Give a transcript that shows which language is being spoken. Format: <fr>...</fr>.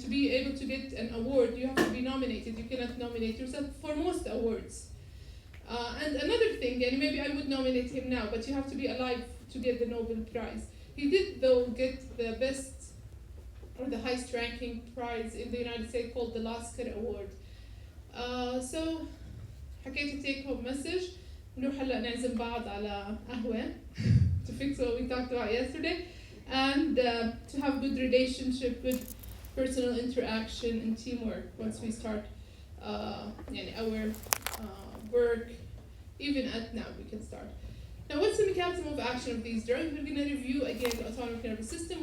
<en>To be able to get an award, you have to be nominated. You cannot nominate yourself for most awards. And another thing, and maybe I would nominate him now, but you have to be alive to get the Nobel Prize. He did, though, get the best or the highest ranking prize in the United States called the Lasker Award.</en> <ar>So حكيت</ar> <en>take home message.</en> <ar>نروح هلا نعزم بعض على قهوة</ar> <en>to fix what we talked about yesterday, and to have good relationship, good personal interaction and teamwork once we start our work, even at now we can start. Now, what's the mechanism of action of these drugs? We're going to review again the autonomic nervous system.</en>